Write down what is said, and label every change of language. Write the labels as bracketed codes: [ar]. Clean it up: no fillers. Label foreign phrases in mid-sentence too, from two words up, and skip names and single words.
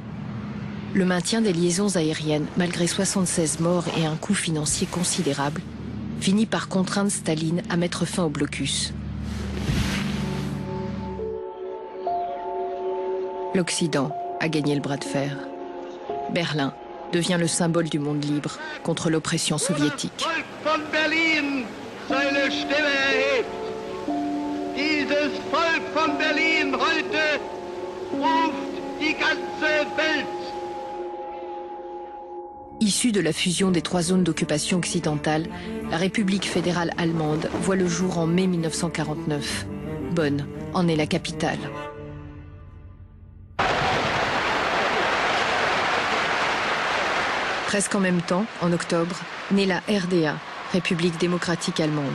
[fr] Le maintien des liaisons aériennes, malgré 76 morts et un coût financier considérable, finit par contraindre Staline à mettre fin au blocus. L'Occident a gagné le bras de fer. Berlin devient le symbole du monde libre contre l'oppression soviétique. [de] Dieses Volk von Berlin heute ruft die ganze Welt. [fr] Issue de la fusion des 3 zones d'occupation occidentale, la République fédérale allemande voit le jour en mai 1949. Bonn en est la capitale. Presque en même temps, en octobre, naît la RDA, République démocratique allemande.